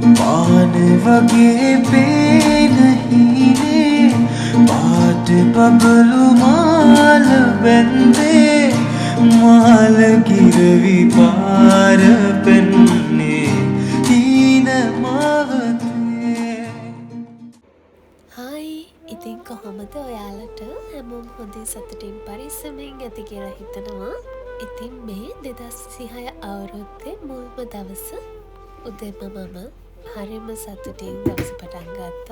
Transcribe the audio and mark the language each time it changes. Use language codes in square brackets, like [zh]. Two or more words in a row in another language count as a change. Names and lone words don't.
[si] मान वगे पे नहीं पाट बबलू माल बंदे माल गिरवी पार पन्ने तीन मावते. හායි ඉතින් කොහොමද ඔයාලට හැමෝම හොඳින් සතුටින් පරිස්සමෙන් ඇති කියලා හිතනවා. ඉතින් මේ 2026 අවුරුද්දේ මුල්ම දවස උදේම මම හරිම සතුටින් දවස පටන් ගත්තා.